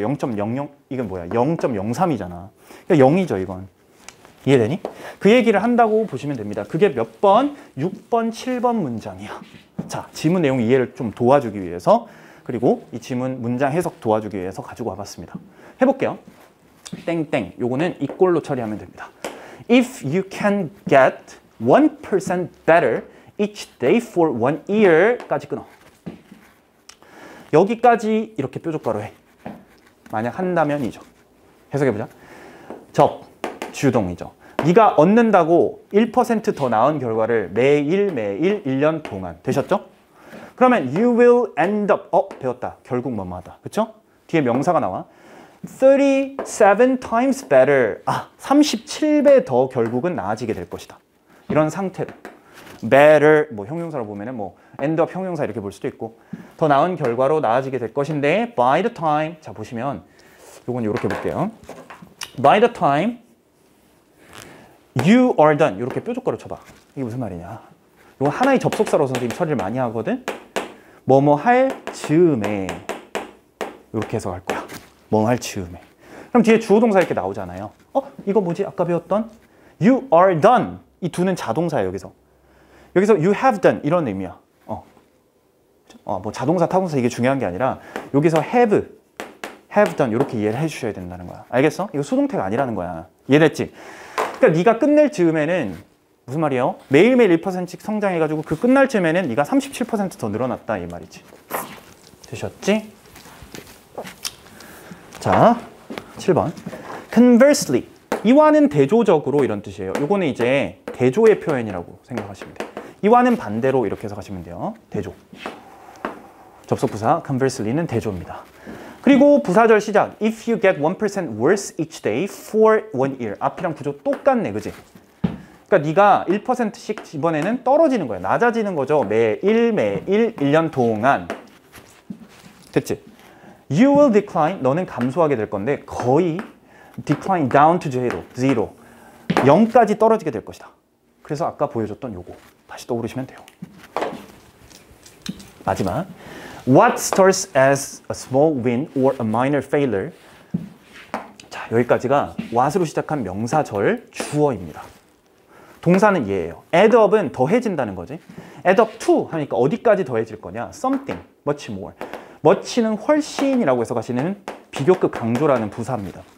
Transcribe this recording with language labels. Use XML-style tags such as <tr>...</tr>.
<ko>0.00 이건 뭐야? 0.03이잖아. 그러니까 0이죠 이건. 이해되니? 그 얘기를 한다고 보시면 됩니다. 그게 몇 번? 6번, 7번 문장이야. 자, 지문 내용 이해를 좀 도와주기 위해서, 그리고 이 지문 문장 해석 도와주기 위해서 가지고 와봤습니다. 해볼게요. 땡땡, 요거는 이꼴로 처리하면 됩니다.</ko> <en>If you can get 1% better each day for 1 year까지 끊어.</en> <ko>여기까지 이렇게 뾰족가로 해. 만약 한다면이죠. 해석해보자. 주동이죠. 네가 얻는다고 1% 더 나은 결과를 매일매일 1년 동안 되셨죠? 그러면</ko> <en>you will end up,</en> <ko>배웠다. 결국 뭐뭐하다. 그쵸? 뒤에 명사가 나와.</ko> <en>37 times better.</en> <ko>37배 더 결국은 나아지게 될 것이다. 이런 상태로. better, 뭐 형용사로 보면은 뭐 end up 형용사 이렇게 볼 수도 있고, 더 나은 결과로 나아지게 될 것인데,</ko> <en>by the time,</en> <ko>자 보시면 요건 이렇게 볼게요.</ko> <en>by the time you are done,</en> <ko>이렇게 뾰족가로 쳐봐. 이게 무슨 말이냐? 이건 하나의 접속사로 선생님이 처리를 많이 하거든. 뭐뭐 할 즈음에 이렇게 해석할 거야. 뭐뭐 할 즈음에. 그럼 뒤에 주어 동사 이렇게 나오잖아요. 이거 뭐지? 아까 배웠던</ko> <en>you are done.</en> <ko>이 do는 자동사예요. 여기서 you have done 이런 의미야. 뭐 자동사, 타동사 이게 중요한 게 아니라 여기서 have done 이렇게 이해를 해주셔야 된다는 거야. 알겠어? 이거 수동태가 아니라는 거야. 이해됐지? 그러니까 네가 끝낼 즈음에는 무슨 말이에요? 매일매일 1%씩 성장해가지고 그 끝날 즈음에는 네가 37% 더 늘어났다 이 말이지. 되셨지? 자, 7번. Conversely, 이와는 대조적으로 이런 뜻이에요. 요거는 이제 대조의 표현이라고 생각하시면 돼요. 이와는 반대로 이렇게 해석하시면 돼요. 대조. 접속부사 conversely는 대조입니다. 그리고 부사절 시작.</ko> <en>If you get 1% worse each day for 1 year.</en> <ko>앞이랑 구조 똑같네, 그지? 그러니까 네가 1%씩 이번에는 떨어지는 거야. 낮아지는 거죠. 매일 1년 동안. 됐지?</ko> <en>You will decline.</en> <ko>너는 감소하게 될 건데 거의</ko> <en>decline down to zero.</en> <ko>0까지 떨어지게 될 것이다. 그래서 아까 보여줬던 요거 다시 떠오르시면 돼요. 마지막.</ko> <en>What starts as a small win or a minor failure.</en> <ko>자, 여기까지가 what으로 시작한 명사절 주어입니다. 동사는 얘예요. add up은 더해진다는 거지. add up to 하니까 어디까지 더해질 거냐?</ko> <en>something, much more.</en> <ko>much는 훨씬이라고 해석하시는 비교급 강조라는 부사입니다.</ko>